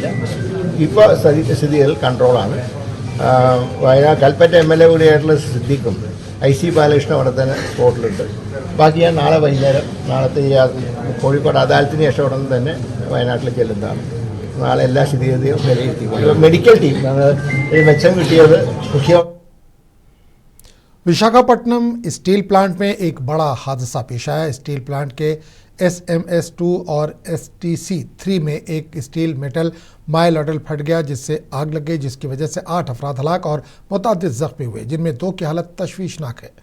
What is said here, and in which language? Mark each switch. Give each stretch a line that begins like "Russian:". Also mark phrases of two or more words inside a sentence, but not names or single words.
Malayalam: ഇപ്പോൾ സ്ഥിതികൾ കൺട്രോളാണ്. വയനാട് കൽപ്പറ്റ MLA കൂടിയായിട്ടുള്ള സിദ്ദീഖും IC ബാലകൃഷ്ണൻ അവിടെ തന്നെ സ്പോട്ടിലുണ്ട്. ബാക്കി ഞാൻ നാളെ വൈകുന്നേരം, നാളത്തെ ഈ കോഴിക്കോട് അദാലത്തിന് ശേഷം ഉടൻ തന്നെ വയനാട്ടിൽ ചെല്ലുന്നതാണ്. നാളെ എല്ലാ സ്ഥിതിഗതിയും വിലയിരുത്തി മെഡിക്കൽ ടീം മെച്ചം കിട്ടിയത് മുഖ്യ।
Urdu: विशाखापट्टनम
English: steel plant
Urdu: میں ایک بڑا حادثہ پیش آیا.
English: steel plant
Urdu: کے SMS2 اور STC3 میں ایک
English: steel metal
Urdu: مائلوڈل پھٹ گیا، جس سے آگ لگ گئی، جس کی وجہ سے 8 افراد ہلاک اور متعدد زخمی ہوئے، جن میں 2 کی حالت تشویشناک ہے.